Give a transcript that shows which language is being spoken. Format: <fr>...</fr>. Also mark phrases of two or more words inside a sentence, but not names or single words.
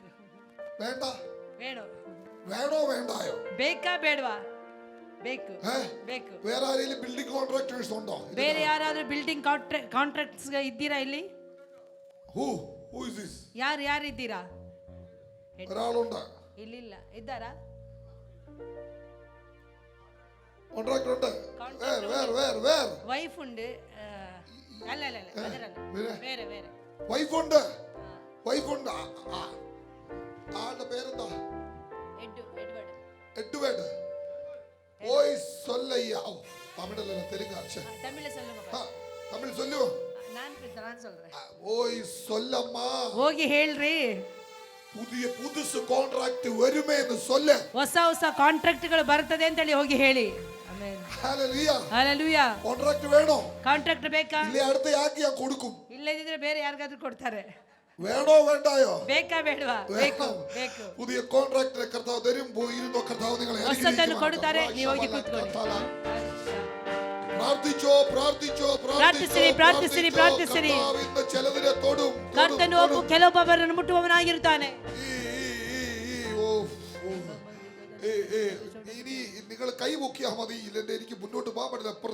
<ml>വേണ്ട.</ml> <kn>ಬೇಡೋ</kn> <ml>വേണ്ടായോ?</ml> <kn>ಬೇಕಾ ಬೇಡವಾ? ಬೇಕು. ಬೇಕು.</kn> <ml>വേറെ ആരെങ്കിലും ബിൽഡിംഗ് കോൺട്രാക്ടേഴ്സ് ഉണ്ടോ?</ml> <kn>ಬೇರೆ ಯಾರಾದರೂ ಬಿಲ್ಡಿಂಗ್ ಕಾಂಟ್ರಾಕ್ಟ್ಸ್ ಇದ್ದೀರಾ ಇಲ್ಲಿ?</kn> <en>Who is this?</en> <kn>ಯಾರು ಇದ್ದೀರಾ?</kn> <ml>ഒരാളുണ്ട്.</ml> <kn>ಇಲ್ಲಿಲ್ಲ. ಇದ್ದಾರಾ?</kn> <ml>കോൺട്രാക്ടർ ഉണ്ട്. വേറെ വൈഫ് ഉണ്ട്.</ml> <kn>ಅಲ್ಲ ಅದರಲ್ಲ. ಬೇರೆ</kn> <ml>വൈഫ് ഉണ്ട്. ആളുടെ പേരെന്താ? എഡ്വേർഡ്.</ml> <ta>ஓய் சொல்லய்யா.</ta> <ml>തമിഴല്ല, തെലുങ്കാ.</ml> <ta>ತಮಿಳು சொல்லுங்க.</ta> <ml>തമിഴ് ചൊല്ലുവോ?</ml> <ta>ನಾನು சொல்றேன். ஓய் சொல்லம்மா.</ta> <kn>ಹೋಗಿ ಹೇಳ್ರಿ.</kn> <ml>പുതുസു കോൺട്രാക്ട് വരുമേന്ന് സൊല്ല്.</ml> <kn>ಹೊಸ ಕಾಂಟ್ರಾಕ್ಟ್ಗಳು ಬರ್ತದೆ ಅಂತ ಹೇಳಿ ಹೋಗಿ ಹೇಳಿ. ಆಮೆನ್. ಹalleluya.</kn> <ml>കോൺട്രാക്ട് വേണോ?</ml> <kn>ಕಾಂಟ್ರಾಕ್ಟ್ ಬೇಕಾ?</kn> <ml>ഇല്ല, അടുത്ത ആക്കി ഞാൻ കൊടുക്കും.</ml> <kn>ಇಲ್ಲದಿದ್ರೆ ಬೇರೆ ಯಾರಿಗಾದ್ರೂ ಕೊಡ್ತಾರೆ.</kn> <ml>വേണോ വേണ്ടായോ?</ml> <kn>ಬೇಕಾ ಬೇಡವಾ? ಬೇಕು.</kn> <ml>പുതിയ കോൺട്രാക്ടറെ കർത്താവ് തരും. ഇരുന്നോ, കർത്താവ് നിങ്ങളെ</ml> <kn>ಹೊಸತನ್ನು ಕೊಡುತ್ತಾರೆ. ನೀವು ಹೋಗಿ ಕೂತ್ಕೊಳ್ಳಿ. ಪ್ರಾರ್ಥಿಸಿರಿ.</kn> <ml>ഇന്ന് ചിലതിനെ തൊടും.</ml> <kn>ಕರ್ತನು ಕೆಲವೊಬ್ಬರನ್ನು ಮುಟ್ಟುವವನಾಗಿರುತ್ತಾನೆ.</kn> <ml>ഇനി നിങ്ങൾ കൈപൊക്കിയാൽ മതി. ഇല്ലെന്റെ എനിക്ക് മുന്നോട്ട് പോകാൻ പറ്റില്ല.</ml>